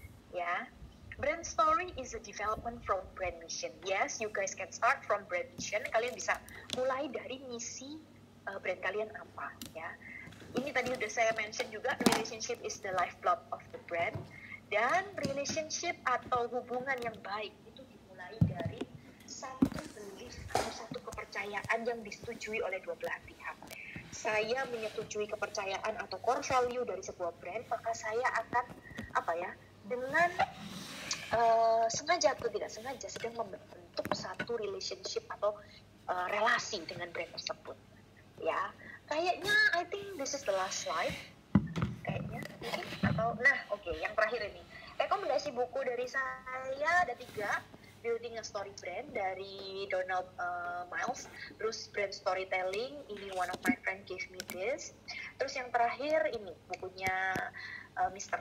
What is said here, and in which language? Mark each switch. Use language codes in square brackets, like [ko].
[en] Ya, brand story is a development from brand mission. Yes, you guys can start from brand mission. [id] Kalian bisa mulai dari misi brand kalian apa, ya. Ini tadi udah saya mention juga, [en] relationship is the lifeblood of the brand. [id] Dan relationship atau hubungan yang baik itu dimulai dari satu belief atau satu kepercayaan yang disetujui oleh dua belah pihak. Saya menyetujui kepercayaan atau core value dari sebuah brand, maka saya akan dengan sengaja atau tidak sengaja sedang membentuk satu relationship atau relasi dengan brand tersebut. Ya, kayaknya [en] I think this is the last slide. [id] Kayaknya mungkin yang terakhir ini. Rekomendasi buku dari saya ada 3. Building a Story Brand dari Donald Miles, terus Brand Storytelling, ini [en] One of My Friend Gave Me This, [id] terus yang terakhir ini bukunya Mr.